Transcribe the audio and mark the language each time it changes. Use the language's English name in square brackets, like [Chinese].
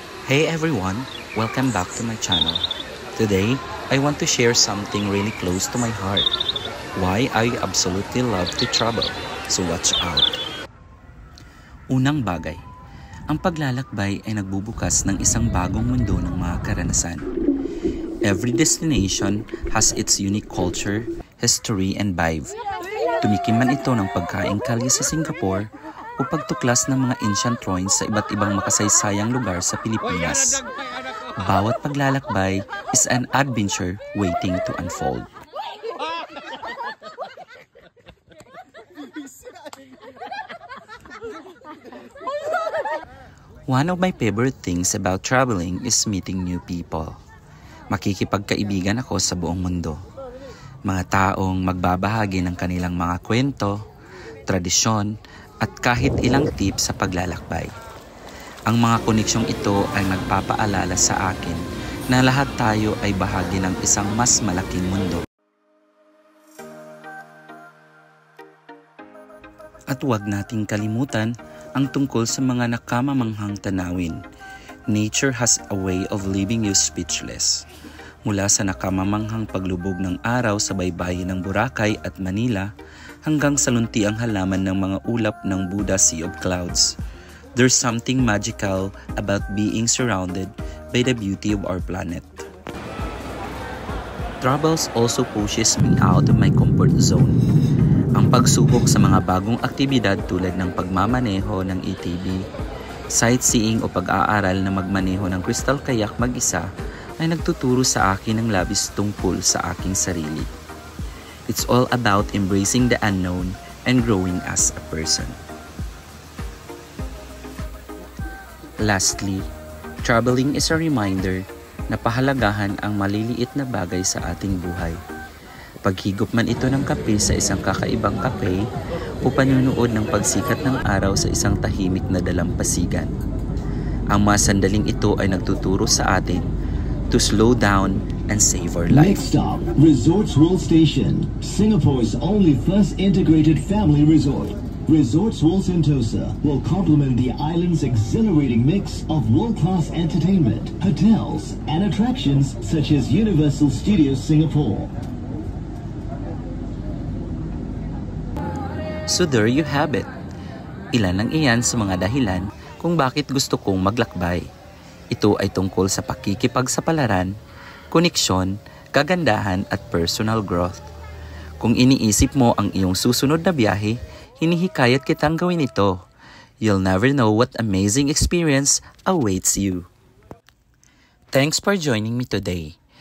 [English] Hey everyone, welcome back to my channel. Today, I want to share something really close to my heart. Why I absolutely love to travel, so watch out. [Filipino] Unang bagay, ang paglalakbay ay nagbubukas ng isang bagong mundo ng mga karanasan. [English] Every destination has its unique culture, history, and vibe. [Filipino] Tumikim man ito ng pagkaing kalye sa Singapore o pagtuklas ng mga [English] ancient ruins [Filipino] sa iba't ibang makasaysayang lugar sa Pilipinas. Bawat paglalakbay [English] is an adventure waiting to unfold. One of my favorite things about traveling is meeting new people. [Filipino] Makikipagkaibigan ako sa buong mundo. Mga taong magbabahagi ng kanilang mga kwento, tradisyon, at kahit ilang tips sa paglalakbay. Ang mga koneksyong ito ay nagpapaalala sa akin na lahat tayo ay bahagi ng isang mas malaking mundo. At huwag nating kalimutan ang tungkol sa mga nakamamanghang tanawin. [English] Nature has a way of leaving you speechless. [Filipino] Mula sa nakamamanghang paglubog ng araw sa baybayin ng Boracay at Manila hanggang sa luntiang halaman ng mga ulap ng Buda Sea of Clouds. [English] There's something magical about being surrounded by the beauty of our planet. Travels also pushes me out of my comfort zone. [Filipino] Ang pagsubok sa mga bagong aktibidad tulad ng pagmamaneho ng ATV, sightseeing o pag-aaral na magmaneho ng crystal kayak mag-isa ay nagtuturo sa akin ng labis tungkol sa aking sarili. [English] It's all about embracing the unknown and growing as a person. Lastly, traveling is a reminder [Filipino] na pahalagahan ang maliliit na bagay sa ating buhay. Paghigop man ito ng kape sa isang kakaibang kape o panunood ng pagsikat ng araw sa isang tahimik na dalampasigan. Ang mga sandaling ito ay nagtuturo sa atin [English] to slow down and save our life. Next stop, Resorts World Station, Singapore's only first integrated family resort. Resorts World Sentosa will complement the island's exhilarating mix of world-class entertainment, hotels, and attractions such as Universal Studios Singapore. So there you have it. [Filipino] Ilan lang iyan sa mga dahilan kung bakit gusto kong maglakbay. Ito ay tungkol sa pakikipagsapalaran, koneksyon, kagandahan at personal growth. Kung iniisip mo ang iyong susunod na biyahe, hinihikayat kitang gawin ito. [English] You'll never know what amazing experience awaits you. Thanks for joining me today.